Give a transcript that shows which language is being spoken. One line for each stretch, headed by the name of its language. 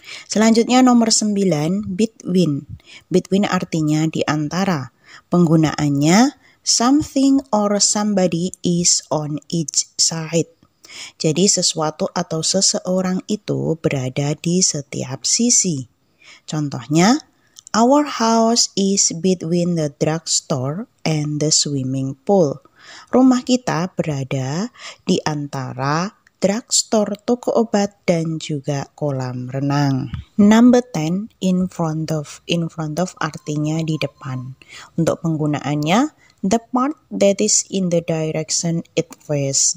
Indonesian: Selanjutnya nomor 9, between. Between artinya di antara. Penggunaannya
English: something or somebody is on each side.
Indonesian: Jadi sesuatu atau seseorang itu berada di setiap sisi. Contohnya,
English: our house is between the drugstore and the swimming pool.
Indonesian: Rumah kita berada di antara drugstore, toko obat, dan juga kolam renang.
English: Number 10, in front of. In front of
Indonesian: artinya di depan. Untuk penggunaannya,
English: the part that is in the direction it faces.